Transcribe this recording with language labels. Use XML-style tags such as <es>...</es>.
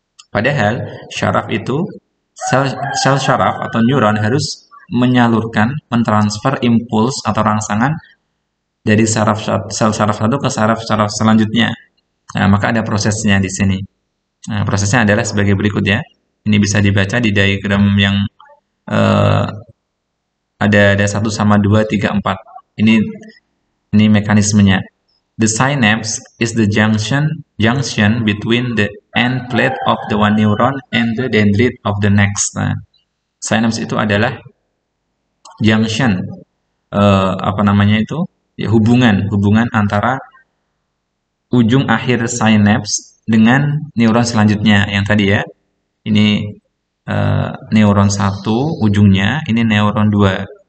<id>Padahal syaraf itu, sel syaraf atau neuron harus menyalurkan, mentransfer impuls atau rangsangan dari sel syaraf satu ke saraf selanjutnya. Nah, maka ada prosesnya di sini. Nah, prosesnya adalah sebagai berikut ya. Ini bisa dibaca di diagram yang ada 1 sama 2, 3, 4. Ini mekanismenya.</id> <en>The synapse is the junction between the end plate of the one neuron and the dendrite of the next.</en> <id>Nah, synapse itu adalah junction, apa namanya itu? Ya, hubungan antara ujung akhir synapse dengan neuron selanjutnya yang tadi ya. Ini neuron 1 ujungnya, ini neuron 2.</id>